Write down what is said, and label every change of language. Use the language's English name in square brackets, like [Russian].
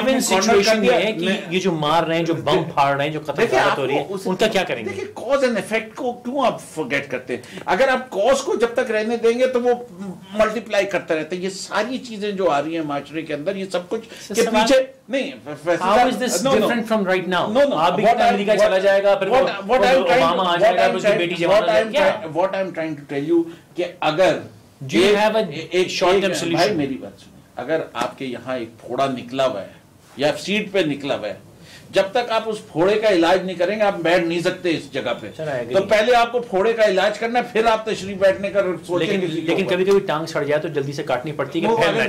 [English] given situation [Urdu] یہ ہے کہ یہ جو مار رہے ہیں, جو بم پھاڑ رہے ہیں, جو قتل غارت ہو رہی ہے, ان کا کیا کریں گے. دیکھیں کاز اینڈ ایفیکٹ کو کیوں آپ فرگیٹ کرتے ہیں. اگر آپ کاز کو جب تک رہنے دیں گے تو وہ ملٹیپلائی کرتا رہتا ہے. یہ ساری چیزیں جو آ رہی ہیں معاشرے کے اندر, یہ سب کچھ کے پیچھے نہیں. [English] How is this different from right now? [Urdu] آپ بھی امریکہ چلا جائے گا, پھر اوباما آ جائے گا, پھر اس کی بیٹی جوان آ جائے گا. [English] What I'm trying to tell you [Urdu] کہ اگر [English] Do you have a short term solution? [Urdu] بھائی میری بات سنیں, اگر آپ کے یہاں ایک پھوڑا نکلا ہوا ہے یا سیٹ پہ نکلا ہوا ہے, جب تک آپ اس پھوڑے کا علاج نہیں کریں گے آپ بیٹھ نہیں سکتے اس جگہ پہ. تو پہلے آپ کو پھوڑے کا علاج کرنا ہے, پھر آپ تشریف بیٹھنے کا سوچیں. لیکن کبھی کبھی ٹانگ سڑ جائے تو جلدی سے کاٹنی پڑتی ہے.